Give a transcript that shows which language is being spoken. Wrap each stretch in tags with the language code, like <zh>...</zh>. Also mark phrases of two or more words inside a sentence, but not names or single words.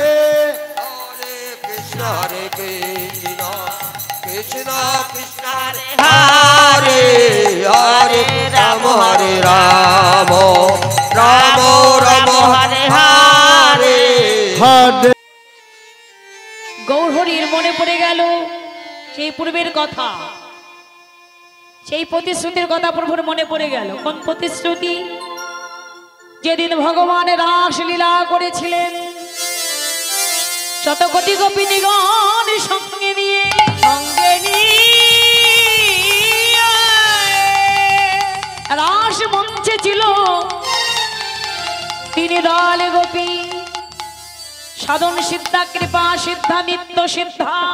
<sa>हरे कृष्ण कृष्ण कृष्ण हरे हरे हरे राम राम राम हरे हरे। हरे</sa> <bn>গৌরহরির মনে পড়ে গেল সেই পূর্বের কথা, সেই প্রতিশ্রুতির কথা প্রভুর মনে পড়ে গেল। কোন প্রতিশ্রুতি? যেদিন ভগবান রাসলীলা করেছিলেন শত কোটি গোপিনীগণ সঙ্গে নিয়ে রাস মঞ্চে ছিল তিনি দল গোপী, সাধন সিদ্ধা কৃপা সিদ্ধা নিত্য সিদ্ধা।</bn>